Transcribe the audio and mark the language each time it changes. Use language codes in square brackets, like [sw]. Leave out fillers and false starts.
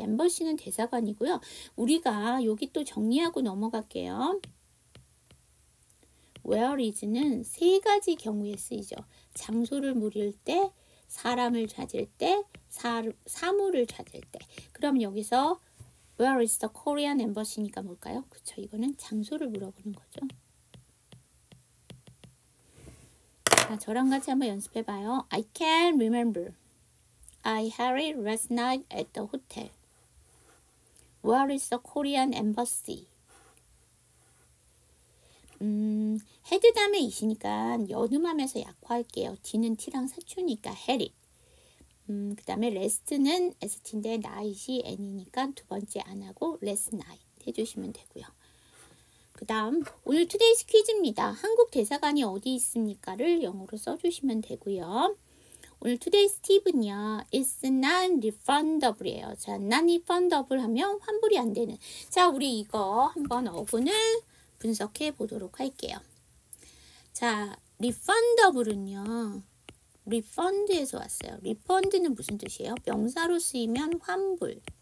[ko] 엠버시는 대사관이고요. 우리가 여기 또 정리하고 넘어갈게요. Where is는 세 가지 경우에 쓰이죠. 장소를 물을 때, 사람을 찾을 때, 사물을 찾을 때. 그럼 여기서 [en] Where is the Korean embassy [ko] 니까 뭘까요? 그쵸, 이거는 장소를 물어보는 거죠. 자, 저랑 같이 한번 연습해봐요. [en] I can remember. I had it last night at the hotel. Where is the Korean embassy? [ko] 헤드 다음에 이시니까 연음하면서 약화할게요. D는 T랑 사초니까 had it. 그 다음에 rest는 ST인데 night이 N이니까 두 번째 안 하고 last night 해주시면 되고요. 그 다음 오늘 투데이스 퀴즈입니다. 한국 대사관이 어디 있습니까?를 영어로 써주시면 되고요. 오늘 투데이스 팁은요. [en] It's non-refundable이에요. [ko] 자, non-refundable 하면 환불이 안 되는. 자, 우리 이거 한번 어근을 분석해 보도록 할게요. 자, refundable은요. refund에서 왔어요. refund는 무슨 뜻이에요? 명사로 쓰이면 환불.